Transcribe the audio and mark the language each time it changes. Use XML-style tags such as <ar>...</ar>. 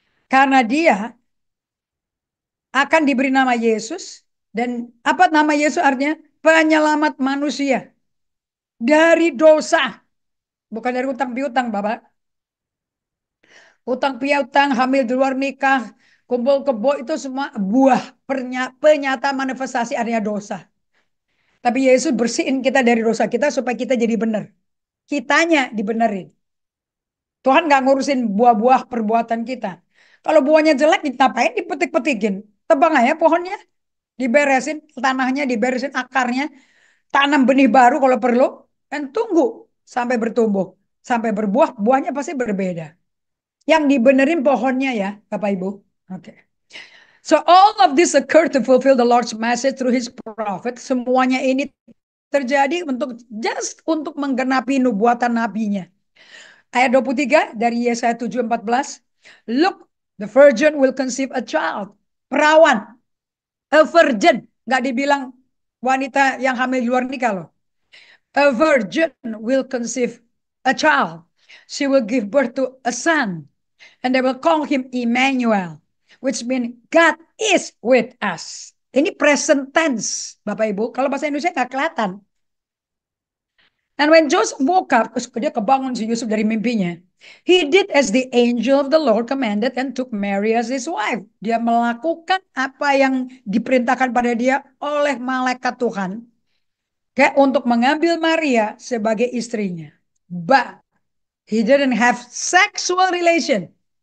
<id>Karena dia akan diberi nama Yesus. Dan apa nama Yesus artinya? Penyelamat manusia. Dari dosa. Bukan dari utang piutang, Bapak. Utang piutang, hamil di luar nikah, kumpul kebo itu semua buah penyata manifestasi artinya dosa. Tapi Yesus bersihin kita dari dosa kita supaya kita jadi benar. Kitanya dibenerin. Tuhan nggak ngurusin buah-buah perbuatan kita. Kalau buahnya jelek, ngapain dipetik-petikin? Tebang aja pohonnya, diberesin tanahnya, diberesin akarnya, tanam benih baru kalau perlu, dan tunggu sampai bertumbuh, sampai berbuah, buahnya pasti berbeda. Yang dibenerin pohonnya ya, Bapak Ibu. Oke.</id> <en>So all of this occurred to fulfill the Lord's message through His prophet.</en> <id>Semuanya ini terjadi untuk menggenapi nubuatan nabinya. Ayat 23 dari Yesaya 7:14.</id> <en>Look, the virgin will conceive a child.</en> <id>Perawan.</id> <en>A virgin.</en> <id>Nggak dibilang wanita yang hamil di luar nikah loh.</id> <en>A virgin will conceive a child. She will give birth to a son. And they will call him Emmanuel. Which means God is with us.</en> <id>Ini present tense, Bapak Ibu. Kalau bahasa Indonesia nggak kelihatan.</id> <en>And when Joseph woke up,</en> <id>dia kebangun si Yusuf dari mimpinya.</id> <en>He did as the angel of the Lord commanded and took Mary as his wife.</en> <id>Dia melakukan apa yang diperintahkan pada dia oleh malaikat Tuhan. Kayak untuk mengambil Maria sebagai istrinya.</id> <en>But he didn't have sexual relation.</en>